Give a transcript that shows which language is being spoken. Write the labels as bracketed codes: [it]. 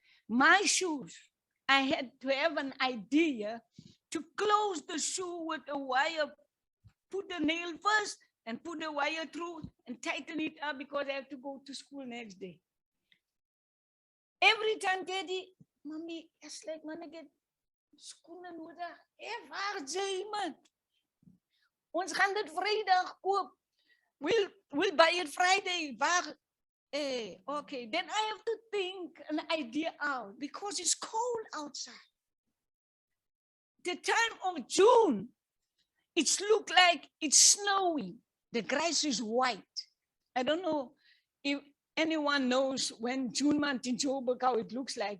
[en] My shoes, I had to have an idea to close the shoe with a wire, put the nail first and put the wire through and tighten it up, because I have to go to school next day. Every time, Daddy, Mommy, it's like when I get school and [af] waar jy man? Ons gaan dit Vrydag koop. [en] We'll buy it Friday. [af] Waar? [en] Okay, then I have to think an idea out, because it's cold outside. The time of June, it's look like it's snowing. The grass is white. I don't know if anyone knows when June month in Joburg, how it looks like.